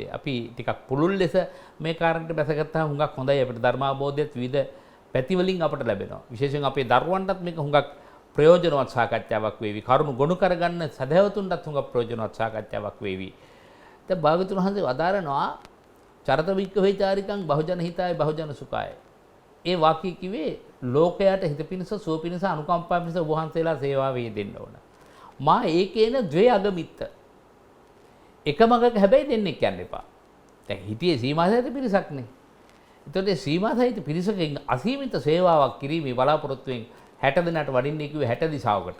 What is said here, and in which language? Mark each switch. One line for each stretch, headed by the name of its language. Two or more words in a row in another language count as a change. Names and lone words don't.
Sinhala: අපි ටිකක් පුළුල් ලෙස මේ කාරණේට බැසගත්තාම හුඟක් හොඳයි අපිට ධර්මාවබෝධයත් විවිධ පැතිවලින් අපට ලැබෙනවා. විශේෂයෙන් අපේ දරුවන්ටත් මේක හුඟක් ප්‍රයෝජනවත් සාකච්ඡාවක් වේවි. කරුණු ගොනු කරගන්න සදහැවතුන්ටත් හුඟක් ප්‍රයෝජනවත් සාකච්ඡාවක් වේවි. දැන් භාග්‍යතුන් වහන්සේ වදාරනවා
Pali: චරත වික්ඛවේ චාරිකං බහුජන හිතාය බහුජන සුඛාය.
Sinhala: ඒ වාක්‍ය කිව්වේ ලෝකයට හිත පිණිස සුව පිණිස අනුකම්පා පිණිස වහන්සේලා සේවාවේ දෙන්න ඕන.
Pali: මා ඒකේන ද්වේ අගමිත්ත.
Sinhala: එකමගක හැබැයි දෙන්නෙක් යන්න එපා. දැන් හිතියේ සීමාසහිත පිරිසක් නේ. එතකොට සීමාසහිත පිරිසකින් අසීමිත සේවාවක් කිරීමේ බලාපොරොත්තුවෙන් 60 දිනකට වඩින්නේ කිව්වේ 60 දිශාවකට.